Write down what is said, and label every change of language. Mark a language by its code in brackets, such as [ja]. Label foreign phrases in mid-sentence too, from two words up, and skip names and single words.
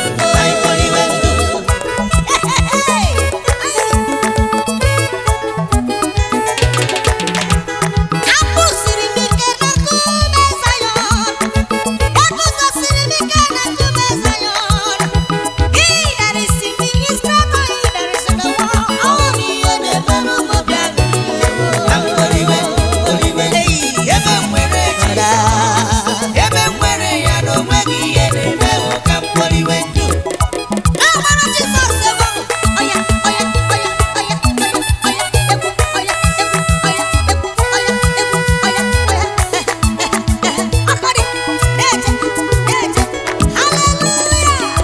[ig] Ka anyị kpọliwe ndụ. Hey, hey, hey. Akwụsịrị m ike na nkume Zion. Eguzosiri m ike na nkume Zion. [en] He that is in me is greater than he that is in the world. [ig] Ọ bụ ihe na-eme n'ụmụ bịa n'ụwa. Ka m kpọliwe, kpọliwe. Hey. Ebe m nwere Jizọs. Ebe m nwere ya na o nweghị ihe na-eme o, ka m kpọliwe ndụ. Amara Jizọs ebe ọ nọ. Oya, oya, oya, oya, oya, oya, egwu, oya, egwu, oya, egwu, oya, egwu, oya, oya. Eh, eh, eh, eh, eh. Akọrị, na-eje, na-eje. Hallelujah.